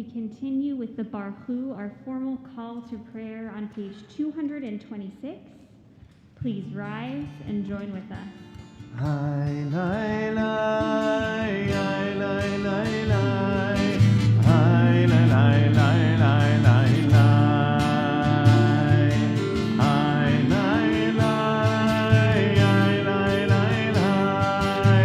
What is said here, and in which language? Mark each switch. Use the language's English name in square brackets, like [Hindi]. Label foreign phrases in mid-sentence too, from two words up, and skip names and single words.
[English] continue with the Barhu, our formal call to prayer on page 226. Please rise and join with us. Hi, lai, lai, hi, lai, lai, lai. Hi, lai, lai, lai, lai, lai, lai. Hi, lai, lai, hi, lai, lai, lai.